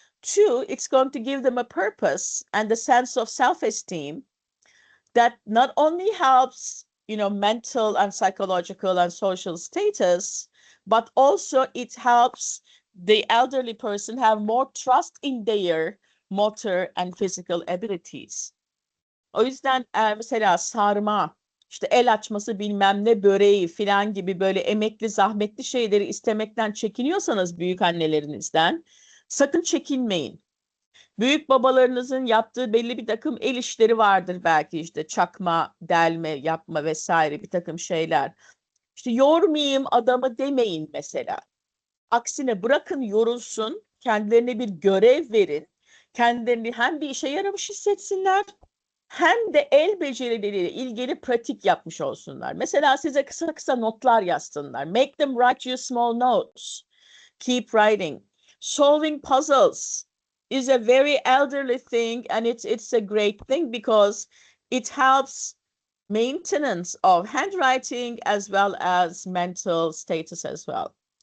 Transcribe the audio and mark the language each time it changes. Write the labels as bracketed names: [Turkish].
[English] Two, it's going to give them a purpose and a sense of self-esteem that not only helps, mental and psychological and social status, but also it helps the elderly person have more trust in their motor and physical abilities. [Turkish] O yüzden mesela sarma, işte el açması bilmem ne böreği filan gibi böyle emekli zahmetli şeyleri istemekten çekiniyorsanız büyük annelerinizden sakın çekinmeyin. Büyük babalarınızın yaptığı belli bir takım el işleri vardır belki işte çakma, delme, yapma vesaire bir takım şeyler. İşte yormayayım adamı demeyin mesela. Aksine bırakın yorulsun, kendilerine bir görev verin. Kendilerini hem bir işe yaramış hissetsinler hem de el becerileriyle ilgili pratik yapmış olsunlar. Mesela size kısa kısa notlar yazsınlar. [English] Make them write you small notes. Keep writing. Solving puzzles is a very elderly thing, and it's a great thing because it helps maintenance of handwriting as well as mental status as well.